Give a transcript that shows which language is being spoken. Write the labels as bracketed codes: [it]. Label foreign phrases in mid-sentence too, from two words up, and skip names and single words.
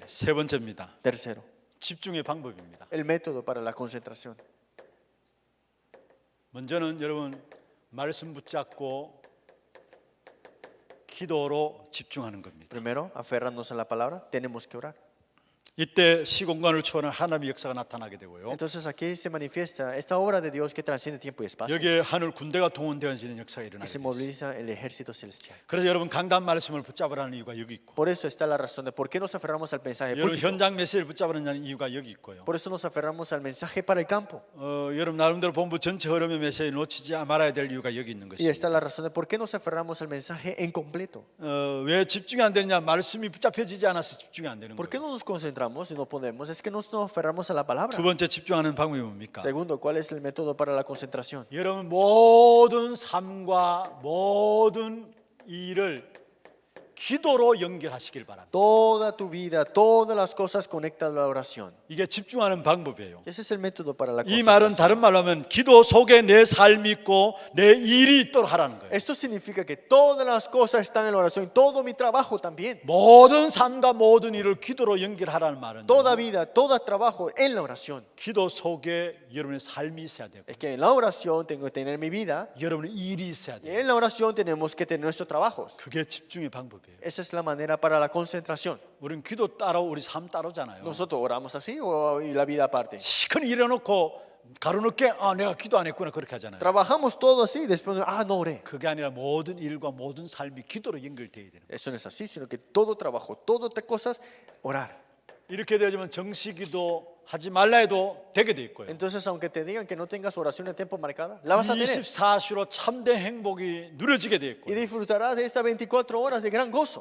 [ko] 세 번째입니다. [es] Tercero, [ko] 집중의 방법입니다. [es] el método para la concentración. [ko] 먼저는 여러분 말씀 붙잡고 기도로 집중하는 겁니다. [es] Primero, aferrarnos a la palabra, tenemos que orar. [ko] 이때 시공간을 초월한 하나님의 역사가 나타나게 되고요. [es] Entonces aquí se manifiesta esta obra de Dios que trasciende tiempo y espacio. [ko] 여기에 하늘 군대가 동원되어지는 역사가 [es] Y [ko] 일어나게 [es] se [ko] 돼요. [es] moviliza el ejército celestial. [ko] 그래서 여러분 강단 말씀을 붙잡으라는 이유가 여기 있고, [es] Por eso está la razón de por qué nos aferramos al mensaje [ko] 여러분 [es] púlpito. [ko] 현장 메시지를 붙잡으라는 이유가 여기 있고요. [es] Por eso nos aferramos al mensaje para el campo. [ko] 여러분 나름대로 본부 전체 흐름의 메시지를 놓치지 말아야 될 이유가 여기 있는 [es] Y está [ko] 것입니다. [es] la razón de por qué nos aferramos al mensaje en completo. [ko] 왜 집중이 안 되느냐? 말씀이 붙잡혀지지 않아서 집중이 안 되는 [es] ¿Por qué [ko] 거예요. [es] no nos concentramos y no podemos? Es que no nos aferramos a la palabra. [ko] 두 번째 집중하는 방법이 뭡니까? [es] Segundo, ¿cuál es el método para la concentración? [ko] 여러분 모든 삶과 모든 일을 기도로 연결하시길 바랍니다. [es] Toda tu vida, todas las cosas conecta a la oración. [ko] 이게 집중하는 방법이에요. [es] Ese es el método para la [ko] 이 말은 [es] concentración. [ko] 다른 말로 하면 기도 속에 내 삶이 있고 내 일이 있도록 하라는 거예요. [es] Esto significa que todas las cosas están en la oración y todo mi trabajo también. [ko] 모든 삶과 모든 일을 기도로 연결하라는 말은 [es] Toda vida, todo trabajo en la oración. [ko] 기도 속에 여러분의 삶이 있어야 되고 [es] Es que en la oración tengo que tener mi vida [ko] 여러분의 일이 있어야 [es] y [ko] 돼요. [es] en la oración tenemos que tener nuestros trabajos. [ko] 그게 집중의 방법이에요. [es] Esa es la manera para la concentración. [ko] 우리는 기도 따로 우리 삶 따로잖아요. [es] Nosotros oramos así y la vida aparte. [ko] 시큰 일해놓고 가로늦게 내가 기도 안 했구나 그렇게 하잖아요. [es] Trabajamos todo así y después, no oré. [ko] 그게 아니라 모든 일과 모든 삶이 기도로 연결되어야 되는 거예요. [es] Eso no es así, sino que todo trabajo, todas estas cosas, orar. [ko] 이렇게 되어지면 정시기도 하지 말라 해도 되게 돼 있고요. [es] Entonces, aunque te digan que no tengas oración en tiempo marcada, la vas a tener. [ko] 24시로 참된 행복이 누려지게 돼 [es] Y [ko] 있고요. [es] disfrutarás de estas 24 horas de gran gozo.